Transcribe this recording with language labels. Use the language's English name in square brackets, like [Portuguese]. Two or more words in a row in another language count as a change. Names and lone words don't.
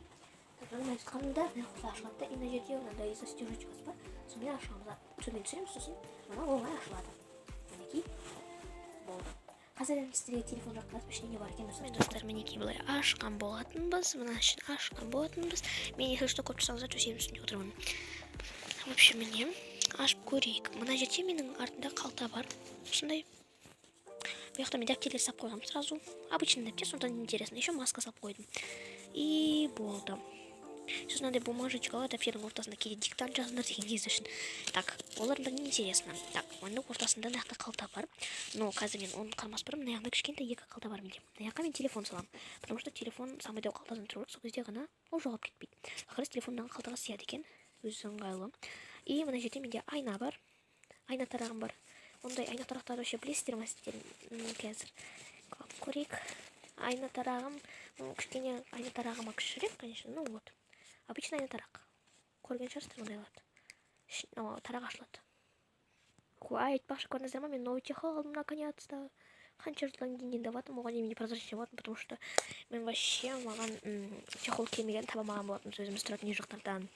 [Kazakh] Жаңа айтқанымда мына құлақ ашылады, и мына жерде мынандай застежечкасы бар. Сонымен ашамыз. Сонымен түсіреміз, сосын мына оңай ашылады. Мінекей болды. Қазір енді сіздерге телефон жаққызып ішінде не бар екен. Достар, мінекей былай ашқан болатынбыз. Мына ішін ашқан болатынбыз. Мен [Russian] если что [Kazakh] көп жасаңыздар, төсегімнің үстінде отырмын. [Russian] В общем, [Kazakh] міне ашып көрейік. Мына жерде менің артында қалта бар. Осындай. Бұл жақта мен дәптерлер сап қойғам сразу. Обычный дәптер, сондықтан интересно. Еще маска сап қойдым. И болды. Сосын мынандай бумажечкалар дәптердің ортасында кейде диктант жазыңдар деген кез үшін. Так, оларда не интересно. Так, оның ортасында мына жақта қалта бар. Но қазір мен оны қармас бұрын, мына жақта кішкентай 2 қалта бар менде. Мына жаққа мен телефон саламын. [Russian] Потому что телефон самый [Kazakh] дәу қалтадан тұру керек, сол кезде ғана ол жоғалып кетпейді. Ақыры телефондағы қалтаға сияды екен. Өзі ыңғайлы. И мына жерде менде айна бар. Айна тарағым бар. Ондай айна тарақтарды вообще білесіздер ме сіздер? Қазір көрейік. Айна тарағым, кішкене айна тарағыма кішірек, [Russian] конечно, ну вот. [Kazakh] Обычный айна тарақ. Көрген шығарсыздар ондайларды. Тарақ ашылады. Айтпақшы көрдіңіздер ме, мен [Russian] новый чехол [Kazakh] алдым наконец-то. Қанша жылдан кейін даватым, оған немене прозрачный болатын, [Russian] потому что [Kazakh] мен вообще маған чехол келмеген таба маған болатын, өзіміз тұратын үй жақтардан.